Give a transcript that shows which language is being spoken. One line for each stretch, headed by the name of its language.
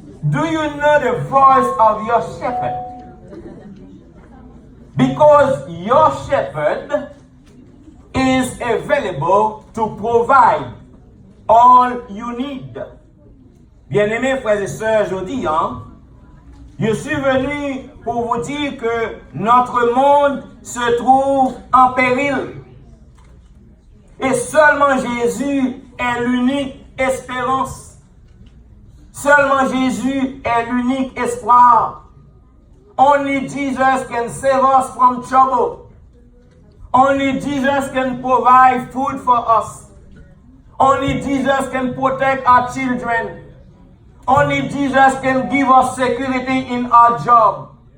English: Do you know the voice of your shepherd? Because your shepherd is available to provide all you need.
French: Bien-aimés frères et sœurs, je dis, je suis venu pour vous dire que notre monde se trouve en péril. Et seulement Jésus est l'unique espérance. Seulement Jésus est l'unique espoir.
English: Only Jesus can save us from trouble. Only Jesus can provide food for us. Only Jesus can protect our children. Only Jesus can give us security in our job.